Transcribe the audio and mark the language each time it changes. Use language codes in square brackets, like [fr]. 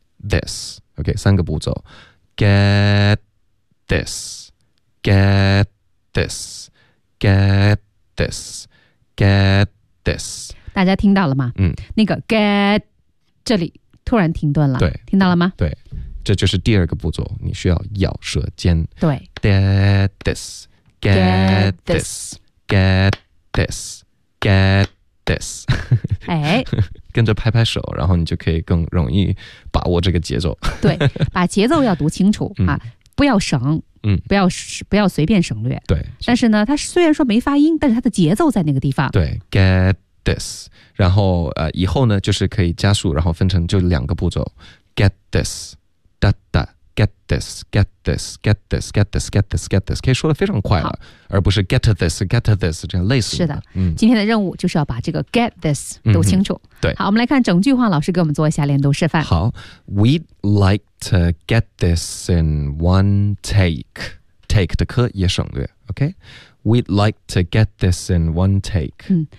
[en] This, OK, [zh] 三个步骤 [en] Get this, get this, get this, get this. [zh] 大家听到了吗？那个 get 这里突然停顿了。对，听到了吗？对，这就是第二个步骤，你需要咬舌尖。对 [en] ，get this, get this, get this, get this. [zh] 哎。跟着拍拍手，然后你就可以更容易把握这个节奏。对，把节奏要读清楚啊，不要省，不要随便省略。对，但是呢，它虽然说没发音，但是它的节奏在那个地方。对 ，get this， 然后以后呢就是可以加速，然后分成就两个步骤 ，get this， 哒哒 ，get this， get this， get this， get this， get this， get this， 可以说的非常快了，而不是 get this， get this 这样类似。是的，今天的任务就是要把这个 get this 读清楚。对，好，我们来看整句话，老师给我们做一下连读示范。 [en] 好 ，We'd like to get this in one take. Take [zh] 的科也省略 [en] ，OK? We'd like to get this in one take.